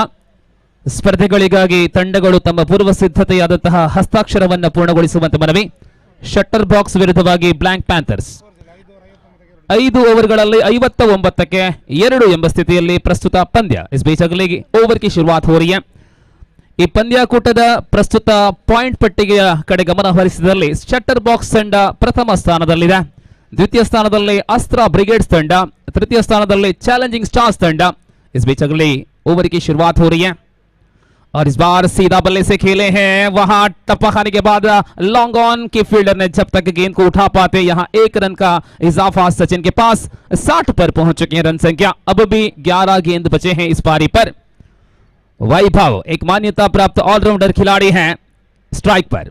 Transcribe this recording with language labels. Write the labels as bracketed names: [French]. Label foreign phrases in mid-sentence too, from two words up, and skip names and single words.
[Kannada] ಸ್ಪರ್ಧೆಗಳಿಗಾಗಿ ತಂಡಗಳು ತಮ್ಮ ಪೂರ್ವ ಸಿದ್ಧತೆಯಾದಂತಹ ಹಸ್ತಾಕ್ಷರವನ್ನು ಪೂರ್ಣಗೊಳಿಸುವಂತೆ ಮನವಿ. ಶಟರ್ ಬಾಕ್ಸ್ ವಿರುದ್ಧವಾಗಿ ಬ್ಲಾಕ್ ಪ್ಯಾಂಥರ್ಸ್ 5 ಓವರ್ಗಳಲ್ಲಿ 59ಕ್ಕೆ 2 ಎಂಬ ಸ್ಥಿತಿಯಲ್ಲಿ ಪ್ರಸ್ತುತ ಪಂದ್ಯ. [Hindi] इस बीच अगले ओवर की शुरुआत हो रही है. [Kannada] ಈ ಪಂದ್ಯಾಕೂಟದ ಪ್ರಸ್ತುತ ಪಾಯಿಂಟ್ ಪಟ್ಟಿಗೆಯ ಕಡೆ ಗಮನ ಹರಿಸಿದಲ್ಲಿ ಶಟರ್ ಬಾಕ್ಸ್ ತಂಡ ಪ್ರಥಮ ಸ್ಥಾನದಲ್ಲಿದೆ. ದ್ವಿತೀಯ ಸ್ಥಾನದಲ್ಲಿ ಅಸ್ತ್ರ ಬ್ರಿಗೇಡ್ಸ್ ತಂಡ, ತೃತೀಯ ಸ್ಥಾನದಲ್ಲಿ ಚಾಲೆಂಜಿಂಗ್ ಸ್ಟಾರ್ಸ್ ತಂಡ. [Hindi] इस बीच अगले ओवर की शुरुआत हो रही है. और इस बार सीधा बल्ले से खेले हैं, वहां टप्पा खाने के बाद लॉन्ग ऑन के फील्डर ने जब तक गेंद को उठा पाते, यहां 1 रन का इजाफा सचिन के पास 60 पर पहुंच चुके हैं रन संख्या। अब भी 11 गेंद बचे हैं इस पारी पर। वैभव एक मान्यता प्राप्त ऑलराउंडर खिलाड़ी हैं स्ट्राइक पर।